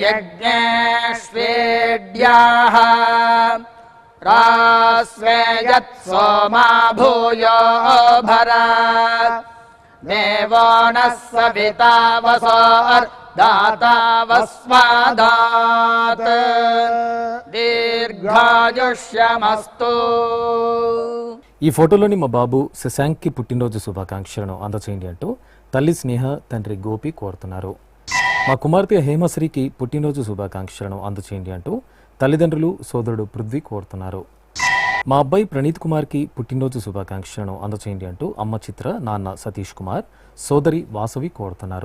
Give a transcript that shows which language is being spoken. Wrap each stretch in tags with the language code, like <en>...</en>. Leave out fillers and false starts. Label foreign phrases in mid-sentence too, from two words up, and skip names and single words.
<sa>यज्ञेष्वेड्याः रास्वे यत् सोमा भूयो भरा देवो नः सविता वसोर्दाता वस्मादात् दीर्घायुष्यमस्तु।</sa> <te>ఈ ఫోటోలోని మా బాబు శశాంక్కి పుట్టినరోజు శుభాకాంక్షలను అందచేయండి అంటూ తల్లి స్నేహ, తండ్రి గోపి కోరుతున్నారు. మా కుమార్తె హేమశ్రీకి పుట్టినరోజు శుభాకాంక్షలను అందచేయండి అంటూ తల్లిదండ్రులు, సోదరుడు పృథ్వీ కోరుతున్నారు. మా అబ్బాయి ప్రణీత్ కుమార్కి పుట్టినరోజు శుభాకాంక్షలను అందచేయండి అంటూ అమ్మ చిత్ర, నాన్న సతీష్ కుమార్, సోదరి వాసవి కోరుతున్నారు.</te>